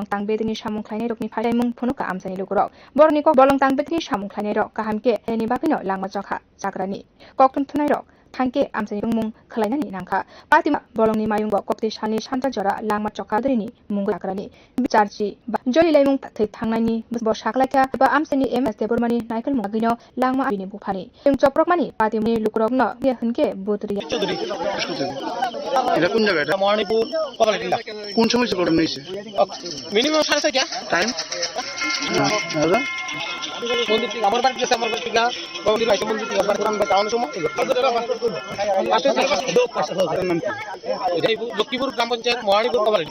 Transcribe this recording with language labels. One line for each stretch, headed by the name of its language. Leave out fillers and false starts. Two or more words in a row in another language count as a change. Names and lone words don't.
Kok Borok: तांबेदिनि सामुख्लायनि रोकनि फाय मुं फुनुका आमसाइनि लुकुर बरनि क बलं तांबेदिनि सामुख्लायनि रक काहामके एनि बाकिनो लांमा चखा चाक्रानि कक्तुन थुनाय रक थांके आमसाइनि मुं खलायनानि नांखा पातिमा बलंनि मायुंग कक्तेसानि सान्दा जरा लांमा चकाद्रिनि मुं चाक्रानि चार्जि जलि लाइमुं थै थांनायनि बसाखलाखा बा आमसाइनि एमएस देबरमानि नायकल मुगिनो लांमा आबिनि बुफानि जों चप्रकमानि पातिमनि लुकुरकनो बे हनके बुतरि
Bangla: এটা কোন জায়গা? এটা মহারানীপুর কপালিটি। কোন সময় ঘটনা হয়েছে? মিনিমাম 4:30 টাইম। মন্দির থেকে আমার বাড়ি গেছে, আমার বাড়ি থেকে মন্দির আইছে, মন্দির থেকে আবার পুরান টাউন সময় লক্ষ্মীপুর গ্রাম পঞ্চায়েত মহারানীপুর কপালিটি।